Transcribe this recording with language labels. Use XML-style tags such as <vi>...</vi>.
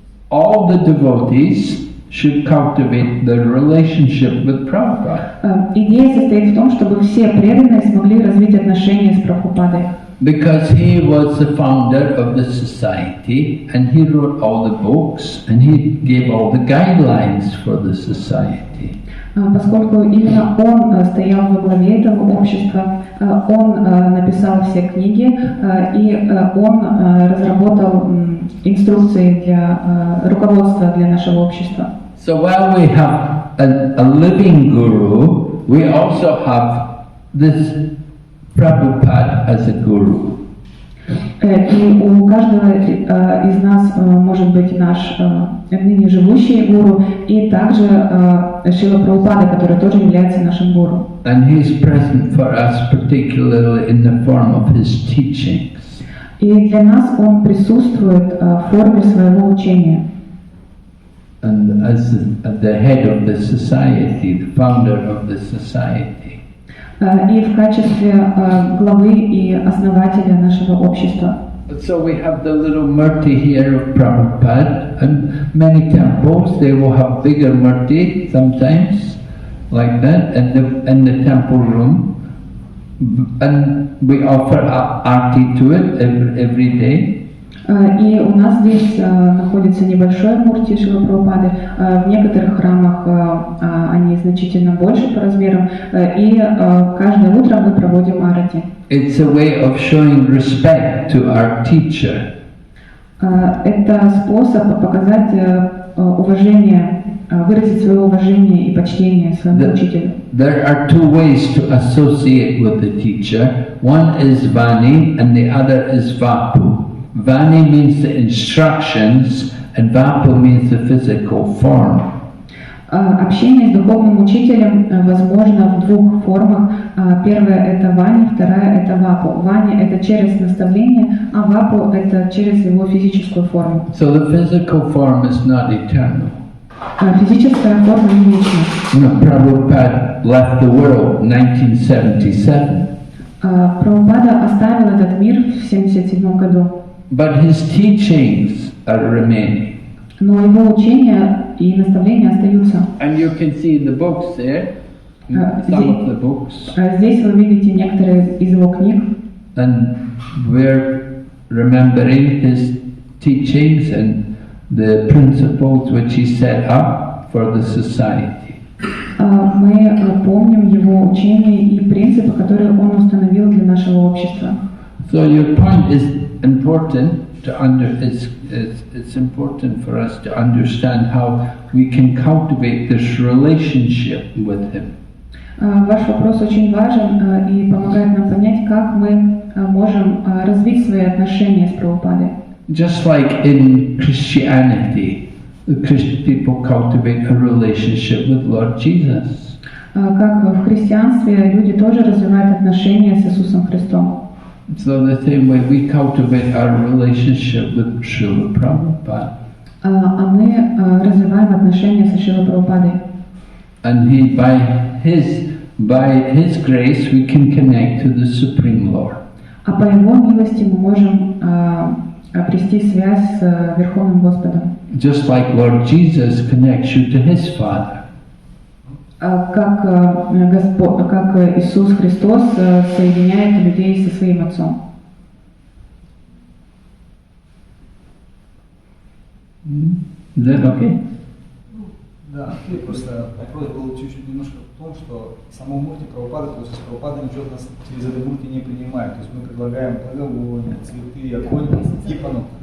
<en>All the devotees should cultivate their relationship with Prabhupada.</en> <ru>Идея состоит в том, чтобы все преданные смогли развить отношения с Прабхупадой.</ru> <en>Because he was the founder of the society and he wrote all the books and he gave all the guidelines for the society.</en> <ru>Поскольку именно он стоял во главе этого общества, он написал все книги и он разработал инструкции для руководства для нашего общества.</ru> <en>So while we have a living guru, we also have this Prabhupada as a guru.</en> <ru>И у каждого из нас может быть наш ныне живущий гуру и также Шрила Прабхупада, который тоже является нашим гуру.</ru> <en>And he is present for us particularly in the form of his teachings.</en> <ru>И для нас он присутствует в форме своего учения.</ru> <en>And as the head of the society, the founder of the society.</en> <ru>И в качестве главы и основателя нашего общества.</ru> <en>So we have the little murti here of Prabhupada, and many temples they will have bigger murti sometimes, like that, in the temple room, and we offer arti to it every day.</en> <ru>И у нас здесь находится небольшой мурти Шрилы Прабхупады. В некоторых храмах они значительно больше по размерам. И каждое утро мы проводим арати.</ru> <en>It's a way of showing respect to our teacher.</en> <ru>Это способ показать уважение, выразить свое уважение и почтение своему учителю.</ru> <en>There are two ways to associate with the teacher. One is Vani and the other is Vapu. Vani means the instructions and Vapu means the physical form.</en> <ru>Общение с духовным учителем возможно в двух формах. Первая – это вани, вторая – это вапу. Вани – это через наставление, а вапу – это через его физическую форму.</ru> <en>So the physical form is not eternal.</en> <ru>Физическая форма не вечна.</ru> <en>Prabhupada left the world in 1977.</en> <ru>Прабхупада оставил этот мир в 1977 году.</ru> <en>But his teachings are remaining.</en> <ru>Но его учения и наставления остаются.</ru> <en>And you can see the books there, some of the books.</en> <ru>Здесь вы видите некоторые из его книг.</ru> <en>And we're remembering his teachings and the principles which he set up for the society.</en> <ru>Мы помним его учения и принципы, которые он установил для нашего общества.</ru> <en>So your point is important it's important for us to understand how we can cultivate this relationship with him.</en> <ru>Ваш вопрос очень важен и помогает нам понять, как мы можем развить свои отношения с Прабхупадой.</ru> <en>Just like in Christianity, the Christian people cultivate a relationship with Lord Jesus.</en> <ru>Как в христианстве люди тоже развивают отношения с Иисусом Христом.</ru> <en>So the same way we cultivate our relationship with Srila Prabhupada.</en> <ru>А мы развиваем отношения со Шрилой Прабхупадой.</ru> <en>And by his grace we can connect to the Supreme Lord.</en> <ru>А по Его милости мы можем обрести связь с Верховным Господом.</ru> <en>Just like Lord Jesus connects you to his Father.</en> <ru>Как Иисус Христос соединяет людей со своим Отцом.</ru> <en>Is that okay?</en> <ru>Да, просто вопрос был чуть-чуть немножко в том, что само Мурти Прабхупада, то есть Прабхупада ничего от нас через это Мурти не принимает. То есть мы предлагаем благовония, цветы, огонь и панок.</ru>